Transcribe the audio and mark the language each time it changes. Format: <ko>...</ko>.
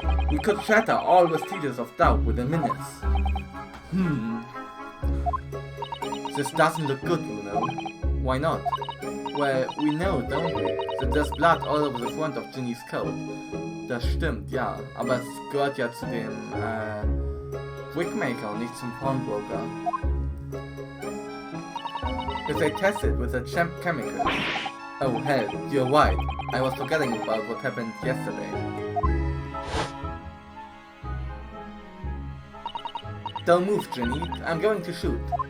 <en>We could shatter all vestiges of doubt within minutes. This doesn't look good, you know. Why not? Well, we know, don't we, that there's blood all over the front of Ginny's coat.</en> <de>Das stimmt, ja, aber es gehört ja zu dem, Wigmaker und nicht zum Pawnbroker.</de> <en>If they test it with a chemical... Oh hell, you're right. I was forgetting about what happened yesterday. Don't move, Ginny. I'm going to shoot.</en>